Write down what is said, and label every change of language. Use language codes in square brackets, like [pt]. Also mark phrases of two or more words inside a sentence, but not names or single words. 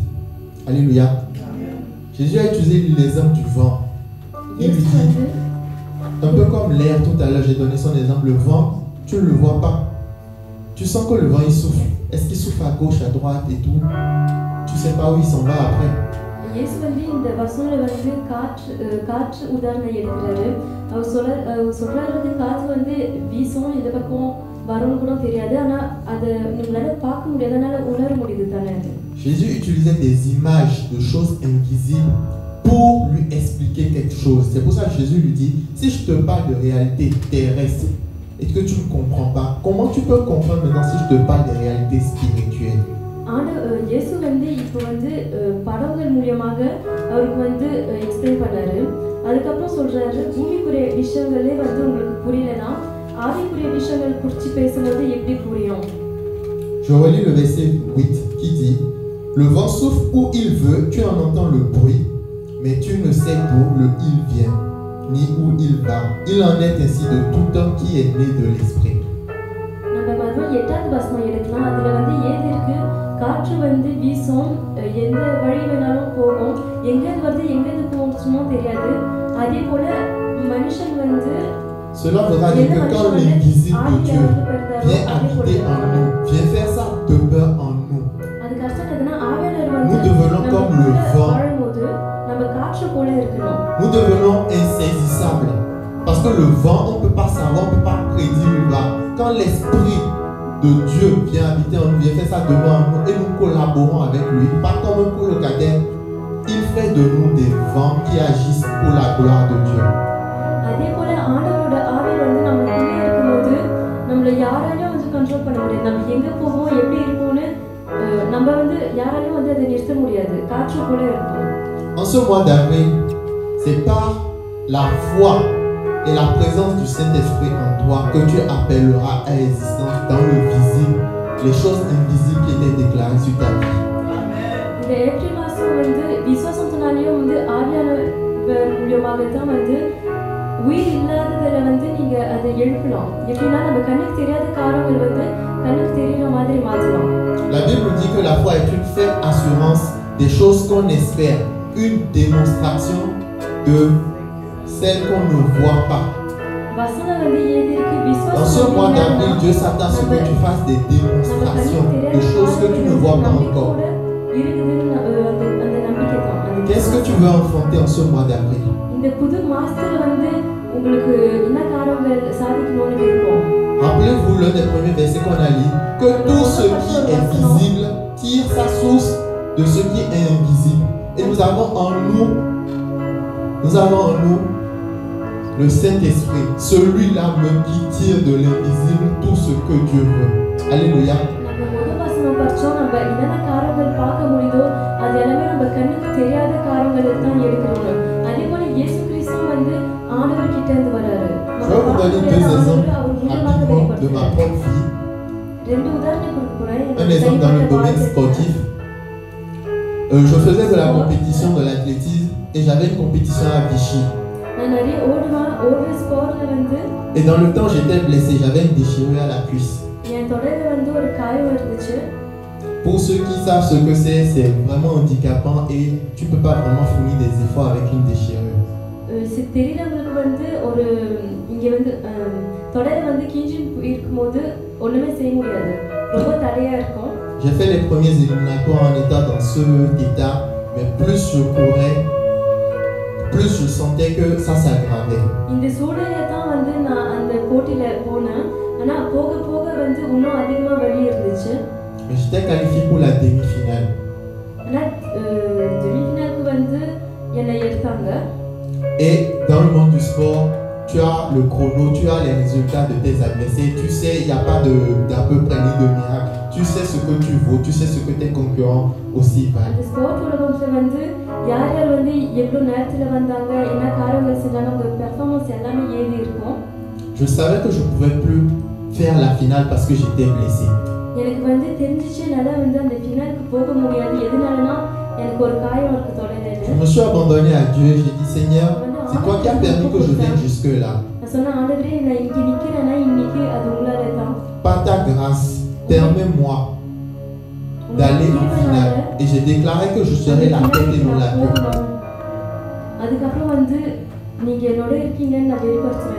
[fr] Alléluia. Jésus a utilisé l'exemple du vent. Il lui இயேசு dit, [ta] வந்து [fr] un peu comme l'air, tout à l'heure j'ai donné son exemple, le vent, tu ne le vois pas. Tu sens que le vent il souffle. Est-ce qu'il souffle à gauche, à droite et tout? Tu ne sais pas où il s'en va après. [ta] இயேசு வந்து இந்த வசனத்துல வந்து காற்று உதாரணம் எடுக்கிறாரு. அவர் சொல்றாரு காற்று வந்து வீசும், இந்த பக்கம் வரும்னு கூட தெரியாது, ஆனா அதை நம்மளால பார்க்க முடியாது, அதனால உணர முடியுது தானே. [fr] Jésus utilisait des images de choses invisibles pour lui expliquer quelque chose. C'est pour ça que Jésus lui dit, si je te parle de réalité terrestre et que tu ne comprends pas, comment tu peux comprendre maintenant si je te parle des réalités spirituelles? [ta] இயேசு வந்து இப்போ வந்து படங்கள் மூலியமாக அவருக்கு வந்து எக்ஸ்பிளைன் பண்ணாரு. அதுக்கப்புறம் சொல்றாரு, பூமிக்குரிய விஷயங்களே வந்து உங்களுக்கு புரியலனா ஆவிக்குரிய விஷயங்கள் குறித்து பேசும்போது எப்படி புரியும்? [fr] Je relis le verset 8 qui dit, le vent souffle où il veut, tu en entends le bruit, mais tu ne sais d'où il vient, ni où il va. Il en est ainsi de tout homme qui est né de l'esprit. [ta] நம்ம மறுபடியும் 8வது வசனம் எடுக்கலாம். அதுல வந்து ஏது இருக்கு, காற்று வந்து வீசும், எந்த வழி வேணாலும் போகும், எங்கேருந்து வருது எங்கேருந்து போச்சுமோ தெரியாது. அதே போல மனுஷன் வந்து [fr] Cela voudra dire que quand l'invisible de Dieu vient habiter en nous, vient faire sa demeure en nous, [ta] அதுக்கு அர்த்தம் என்னதுன்னா ஆவியானவர் வந்து [fr] nous devenons comme le vent. [ta] வாழும்போது நம்ம காற்று போல இருக்கணும். [fr] Nous devenons insaisissables. Parce que le vent, on ne peut pas savoir, on ne peut pas prédire où il va. Quand l'Esprit de Dieu vient habiter en nous, vient faire sa demeure en nous et nous collaborons avec lui, pas comme un colocataire, il fait de nous des vents qui agissent pour la gloire de Dieu. [ta] அதே போல ஆண்டவரோட ஆவி வந்து நமக்குள்ளே இருக்கும்போது நம்மளை யாராலையும் வந்து கண்ட்ரோல் பண்ண முடியாது. நம்ம எங்க போவோம் எப்படி இருப்போம்னு நம்ம வந்து யாராலையும் வந்து அதை நிறுத்த முடியாது. காற்று போல இருக்கும். [fr] En ce mois d'avril, c'est par la foi et la présence du Saint-Esprit en toi que tu appelleras à existence dans le visible les choses invisibles qui étaient déclarées sur ta vie. [ta] இந்த ஏப்ரல் மாசம் வந்து விசுவாசத்தினாலேயும் வந்து ஆவியானவர் மூலியமாக தான் வந்து உயிர் இல்லாததில் வந்து நீங்க அதை எழுப்பலாம். எப்படின்னா நம்ம கண்ணுக்கு தெரியாத காரியங்கள் வந்து கண்ணுக்கு தெரியுற மாதிரி மாற்றலாம். [fr] La Bible dit que la foi est une ferme assurance des choses qu'on espère, une démonstration de celles qu'on ne voit pas. [ta] வசனம் வந்து ஏது இருக்கு, [fr] Dans ce mois d'avril, Dieu s'attend à ce que tu fasses des démonstrations de choses que tu ne vois pas encore. Qu'est-ce que tu veux enfanter en ce mois d'avril? [ta] இந்த புது மாசத்துல வந்து உங்களுக்கு என்ன காரியங்கள் சாதிக்கணும்னு கேட்போம். [fr] Rappelez-vous l'un des premiers versets qu'on a lu, que tout ce qui est visible tire sa source de ce qui est invisible. Et nous avons en nous le Saint-Esprit, celui-là même qui tire de l'invisible tout ce que Dieu veut. Alléluia. [ta] நம்ம முதல் வசனம் படிச்சோம், நம்ம என்னென்ன காரியங்கள் பார்க்க முடியுதோ அது எல்லாமே நம்ம கண்ணுக்கு தெரியாத காரியங்களை தான் எடுக்கிறோம். அதே போல இயேசு கிறிஸ்து வந்து ஆண்டவர் கிட்ட இருந்து வராரு. [fr] Je vais vous donner deux exemples rapidement de ma propre vie. [ta] ரெண்டு உதாரணம் கொடுக்க போறேன். [fr] Un exemple dans le domaine sportif. Je faisais de la compétition de l'athlétisme et j'avais une compétition à Vichy. [ta] நான் நிறைய ஓடுற ஸ்போர்ட்ல வந்து [fr] Et dans le temps, j'étais blessé, j'avais une déchirure à la cuisse. [ta] என் தொடையில வந்து ஒரு காயம் இருந்துச்சு. [fr] Pour ceux qui savent ce que c'est vraiment handicapant et tu ne peux pas vraiment fournir des efforts avec une déchirure. [ta] தெரியறவங்களுக்கு வந்து ஒரு இங்க வந்து தொடையில வந்து கிஞ்சி இருக்கும்போது ஒண்ணுமே செய்ய முடியாது, ரொம்ப தடையா இருக்கும். [fr] J'ai fait les premiers éliminatoires en état dans cet état, mais plus je courais, plus je sentais que ça s'aggravait. [ta] இந்த சூழ்நிலையை தான் வந்து நான் அந்த போட்டியில போனேன். ஆனா போக போக வந்து இன்னும் அதிகமா வலி இருந்துச்சு. [fr] Mais j'étais qualifié pour la demi-finale. [ta] ஆனா demi-finale வந்து என்னை எடுத்தாங்க. [fr] Et dans le monde du sport, tu as le chrono, tu as les résultats de tes adversaires. Tu sais, il n'y a pas d'à peu près ni de miracle. Tu sais ce que tu vaux, tu sais ce que tes concurrents aussi valent. [ta] அந்த ஸ்போர்ட் உலகத்துல வந்து யார் யார் வந்து எவ்வளவு நேரத்துல வந்தாங்க, என்ன காரியங்கள் செஞ்சாங்க, அவங்க பெர்ஃபார்மன்ஸ் எல்லாமே ஏறி இருக்கும். [fr] Je savais que je ne pouvais plus faire la finale parce que j'étais blessé. [ta] எனக்கு வந்து தெரிஞ்சிச்சு நல்லா வந்து அந்த ஃபினாலுக்கு போக முடியாது. எதனாலனா எனக்கு ஒரு காயம் இருக்கு தொடையில. [fr] Je me suis abandonné à Dieu. J'ai dit Seigneur, c'est toi qui as permis que je vienne jusque là. [ta] நான் சொன்ன ஆண்டவரே நான் இங்க நிக்கிறேனா இன்னைக்கு அது உங்களால தான். [fr] Par ta grâce, permets-moi d'aller en finale. Et j'ai déclaré que je serai la tête et non la queue. [ta] அதுக்கப்புறம் வந்து நீங்க என்னோட இருக்கீங்கன்னு நான் வெளிப்படுத்துறேன்.